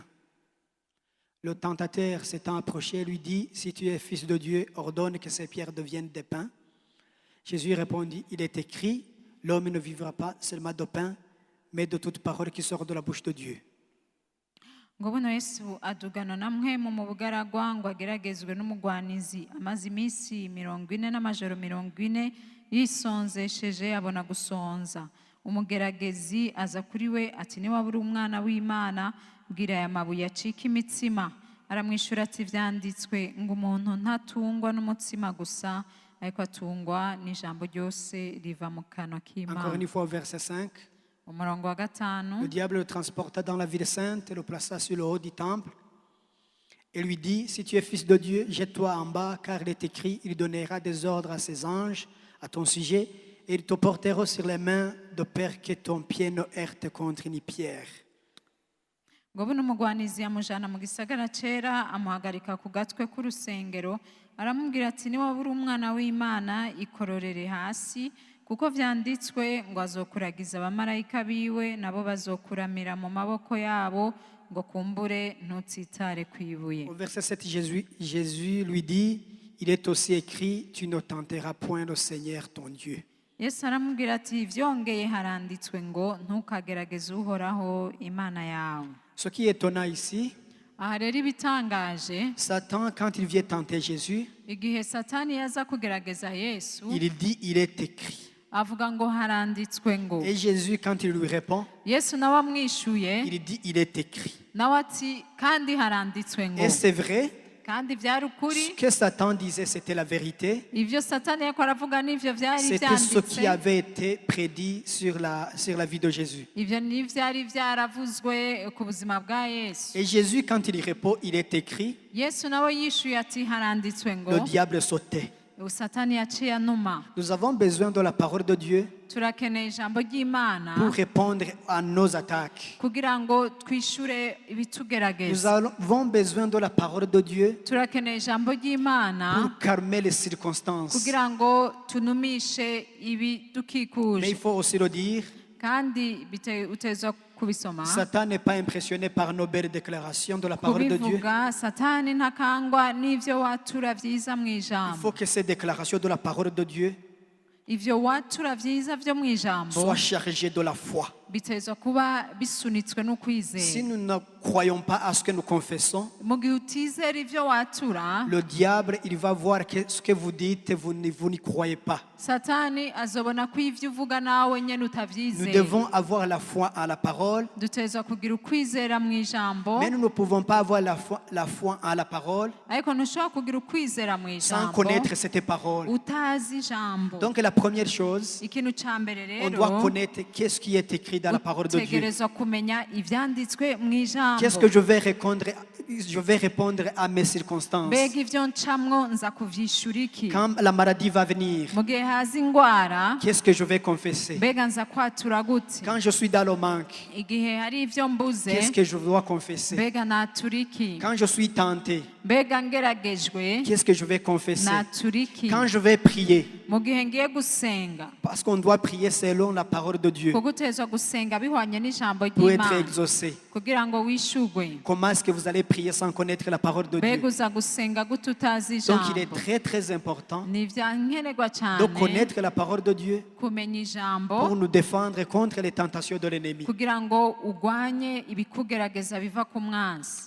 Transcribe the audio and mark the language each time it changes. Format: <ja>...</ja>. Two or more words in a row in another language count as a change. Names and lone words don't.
<fr>Le tentateur s'étant approché lui dit, « Si tu es fils de Dieu, ordonne que ces pierres deviennent des pains. » Jésus répondit, « Il est écrit, l'homme ne vivra pas seulement de pain, mais de toute parole qui sort de la bouche de Dieu. »</fr> <rn>Ngo buno Yesu adugana na mwemu mu bugaragwa ngo ageragezwe n'umugwanizi amaze iminsi 40 n'amajoro 40 yisonzesheje abona gusonza. Umugeragezi aza kuri we ati niba uri umwana w'Imana bwira aya mabuye acika imitsima. Aramwishura ati vyanditswe ngo umuntu ntatungwa n'umutsima gusa ariko atungwa n'ijambo ryose riva mu kanwa</rn> <fr>Encore</fr> <rn>k'Imana.</rn> <fr>une fois au verset 5.</fr> <rn>Umurongo wa 5.</rn> <fr>Le diable le transporta dans la ville sainte et le plaça sur le haut du temple et lui dit, « Si tu es fils de Dieu, jette-toi en bas, car il est écrit, il donnera des ordres à ses anges à ton sujet et ils te porteront sur les mains de peur que ton pied ne heurte contre une pierre. »</fr> <rn>ngo buno umugwanizi yamujana mu gisagara cera amuhagarika ku gatwe k'urusengero aramubwira ati niba uri umwana w'Imana ikororere hasi kuko vyanditswe ngo azokuragiza abamarayika biwe nabo bazokuramira mu maboko yabo ngo kumbure ntutsitare kwibuye.</rn> <fr>Au verset 7, Jésus lui dit, « Il est aussi écrit, tu ne tenteras point le Seigneur ton Dieu. »</fr> <rn>Yesu aramubwira ati vyongeye haranditswe ngo ntukagerageze uhoraho Imana yawe.</rn> <fr>Ce qui est étonnant ici,</fr> <rn>Aha rero ibitangaje,</rn> <fr>Satan, quand il vient tenter Jésus,</fr> <rn>igihe Satani yaza kugerageza Yesu</rn> <fr>il dit, « Il est écrit. »</fr> <rn>avuga ngo haranditswe ngo.</rn> <fr>Et Jésus, quand il lui répond,</fr> <rn>Yesu nawe amwishuye</rn> <fr>il dit, il est écrit.</fr> <rn>nawe ati kandi haranditswe ngo.</rn> <fr>Et c'est vrai,</fr> <rn>kandi byari</rn> <fr>ce</fr> <rn>ukuri,</rn> <fr>que Satan disait, c'était la vérité.</fr> <rn>ivyo satani yariko aravuga n'ivyo vyari</rn> <fr>C'était ce qui</fr> <rn>vyanditse,</rn> <fr>avait été prédit sur la vie de Jésus.</fr> <rn>ivyo n'ivyari vyaravuzwe ku buzima bwa Yesu.</rn> <fr>Et Jésus, quand il répond, il est écrit,</fr> <rn>Yesu nawe yishuye ati haranditswe ngo.</rn> <fr>le diable sautait.</fr> <rn>Satani yaciye anuma.</rn> <fr>Nous avons besoin de la parole de Dieu</fr> <rn>Turakeneye ijambo ry'Imana</rn> <fr>pour répondre à nos attaques.</fr> <rn>kugira ngo twishure</rn> <fr>Nous</fr> <rn>ibitugerageza.</rn> <fr>avons besoin de la parole de Dieu</fr> <rn>Turakeneye ijambo ry'Imana</rn> <fr>pour calmer les circonstances.</fr> <rn>kugira ngo tunumishe</rn> <fr>Mais il</fr> <rn>ibidukikuje,</rn> <fr>faut aussi le dire,</fr> <rn>kandi utezwa kubisoma</rn> <fr>Satan n'est pas impressionné par nos belles déclarations de la parole de Dieu.</fr> <rn>kubivuga. Satani ntakangwa n'ivyo watura vyiza mu</rn> <fr>Il</fr> <rn>ijambo.</rn> <fr>faut que ces déclarations de la parole de Dieu</fr> <rn>Ivyo watura vyiza vyo mu ijambo</rn> <fr>soient chargées de la foi.</fr> <rn>bitezwa kuba bisunitswe</rn> <fr>Si</fr> <rn>n'ukwizera.</rn> <fr>nous ne croyons pas à ce que nous confessons,</fr> <rn>Mu gihe utizera ivyo watura,</rn> <fr>le diable, il va voir que ce que vous dites, vous n'y croyez pas.</fr> <rn>Satani azobona ko ivyo uvuga nawe nyene</rn> <fr>Nous</fr> <rn>utavyizeye.</rn> <fr>devons avoir la foi à la parole,</fr> <rn>Dutezwa kugira ukwizera mu ijambo,</rn> <fr>mais nous ne pouvons pas avoir la foi à la parole</fr> <rn>ariko ntushobora kugira ukwizera mu</rn> <fr>sans</fr> <rn>ijambo</rn> <fr>connaître cette parole.</fr> <rn>utazi ijambo.</rn> <fr>Donc la première chose,</fr> <rn>Ikintu ca mbere</rn> <fr>on doit</fr> <rn>rero,</rn> <fr>connaître qu'est-ce qui est écrit dans la parole de Dieu.</fr> <rn>utegerezwa kumenya ivyanditswe mu ijambo.</rn> <fr>Qu'est-ce que je vais répondre à mes circonstances.</fr> <rn>Mbega ivyo ncamwo nza kuvyishura iki?</rn> <fr>Quand la maladie va venir,</fr> <rn>Mu gihe haza ingwara,</rn> <fr>qu'est-ce que je vais confesser.</fr> <rn>mbega nza kwatura gute?</rn> <fr>Quand je suis dans le manque,</fr> <rn>Igihe hari ivyo mbuze,</rn> <fr>qu'est-ce que je dois confesser.</fr> <rn>mbega natura iki?</rn> <fr>Quand je suis tenté,</fr> <rn>Mbega ngeragejwe,</rn> <fr>qu'est-ce que je vais confesser.</fr> <rn>natura iki?</rn> <fr>Quand je vais prier,</fr> <rn>Mu gihe ngiye gusenga,</rn> <fr>parce qu'on doit prier selon la parole de Dieu</fr> <rn>kuko utezwa gusenga bihwanye n'ijambo</rn> <fr>pour être</fr> <rn>ry'Imana</rn> <fr>exaucé.</fr> <rn>kugira ngo wishurwe.</rn> <fr>Comment est-ce que vous allez prier sans connaître la parole de</fr> <rn>Mbega</rn> <fr>Dieu?</fr> <rn>uza gusenga gute utazi</rn> <fr>Donc il est</fr> <rn>ijambo?</rn> <fr>très très important</fr> <rn>Ni ivya nkenerwa</rn> <fr>de</fr> <rn>cyane</rn> <fr>connaître la parole de Dieu</fr> <rn>kumenya ijambo</rn> <fr>pour nous défendre contre les tentations de l'ennemi.</fr> <rn>kugira ngo ugwanye ibikugerageza biva ku mwanzi.</rn>